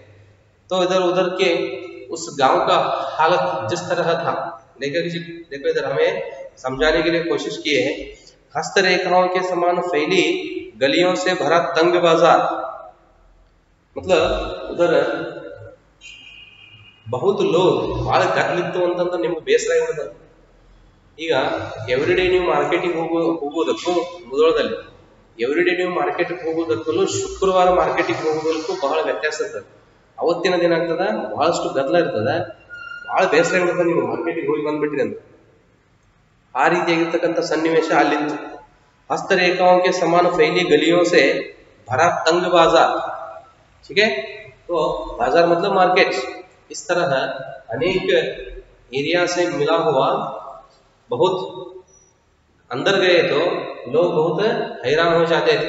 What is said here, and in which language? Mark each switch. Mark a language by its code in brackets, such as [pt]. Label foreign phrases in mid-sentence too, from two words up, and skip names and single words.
[hi] तो इधर उधर के उस गांव का हालत जिस तरह था, लेकर देखो इधर हमें समझाने के लिए कोशिश की है। हस्तरेखाओं के समान फैली गलियों से भरा तंग बाजार, मतलब उधर बहुत लोग [kn] ಭಾಳ ಗದ್ದಲಿತ್ತು ಅಂತಂದ್ರೆ ನಿಮ್ಗೆ ಬೇಸರ ಆಗಿಬಿಡ್ತದೆ. ಈಗ ಎವ್ರಿಡೇ ನೀವು ಮಾರ್ಕೆಟಿಗೆ ಹೋಗೋದಕ್ಕೂ ಮುದೋಳದಲ್ಲಿ ಎವ್ರಿಡೇ ನೀವು ಮಾರ್ಕೆಟ್ಗೆ ಹೋಗೋದಕ್ಕೂ ಶುಕ್ರವಾರ ಮಾರ್ಕೆಟಿಗೆ ಹೋಗೋದಕ್ಕೂ ಬಹಳ ವ್ಯತ್ಯಾಸ ಇರ್ತದೆ. ಅವತ್ತಿನ ದಿನ ಆಗ್ತದ ಬಹಳಷ್ಟು ಗದ್ದಲ ಇರ್ತದೆ, ಬಹಳ ಬೇಸರ ಆಗಿಬಿಡ್ತದೆ ನೀವು ಮಾರ್ಕೆಟಿಗೆ ಹೋಗಿ ಬಂದ್ಬಿಟ್ರಿ ಅಂತ. ಆ ರೀತಿಯಾಗಿರ್ತಕ್ಕಂಥ ಸನ್ನಿವೇಶ ಅಲ್ಲಿತ್ತು. [hi] हस्तरेखाओं के समान फैली गलियों से भरा तंग बाजार, ठीक है। तो बाजार मतलब मार्केट, इस तरह अनेक एरिया से मिला हुआ बहुत अंदर गए तो लोग बहुत हैरान हो जाते थे।